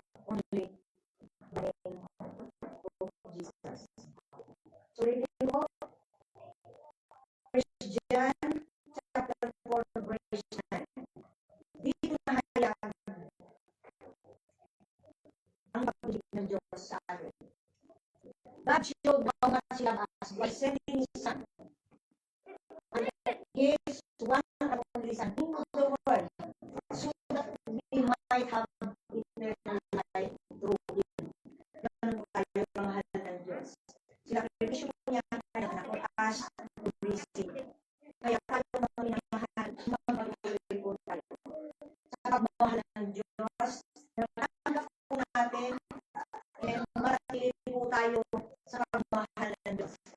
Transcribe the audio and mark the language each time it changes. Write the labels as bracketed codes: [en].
[en] Only the name of Jesus. So, reading po, 1 John chapter 4 verse 9. [tl] Dito nahayag ang pag-ibig ng Diyos sa atin. [en] God showed how much He loved us by sending His Son. And His one and only Son into the world so that we might have eternal life through Him. [tl] Ganun tayo mahal ng Diyos. Sinakripisyo po niya ang kanyang anak [en] for us to receive. [tl] Kaya tayo mga minamahal, magpapatuloy po tayo. Sa pagmamahal ng Diyos, natanggap po natin, and maratili po tayo sa pagmamahal ng Diyos.